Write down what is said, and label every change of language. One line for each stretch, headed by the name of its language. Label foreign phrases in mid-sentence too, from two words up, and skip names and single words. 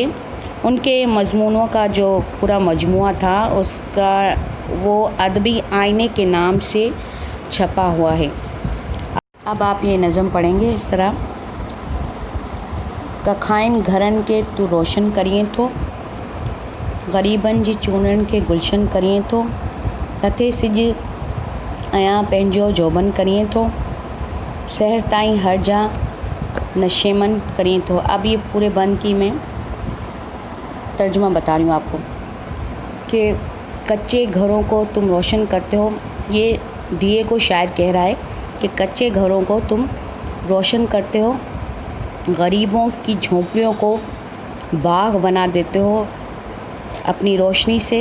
Hindi: उनके मजमूनों का जो पूरा मजमूआ था उसका वो अदबी आईने के नाम से छपा हुआ है। अब आप ये नज़म पढ़ेंगे इस तरह।
Sindhi: कखाइन घरन के तू रोशन करिए थो, ग़रीबन जी चूनन के गुलशन करिए थो, लथे सिज अयां पंहिंजो जोबन करिए थो, शहर ताईं हर जा नशेमन करिए थो।
Hindi: अब ये पूरे बंद की मैं तर्जुमा बता रही हूँ आपको कि कच्चे घरों को तुम रोशन करते हो। ये दिए को शायर कह रहा है कि कच्चे घरों को तुम रोशन करते हो, गरीबों की झोंपड़ियों को बाग बना देते हो अपनी रोशनी से।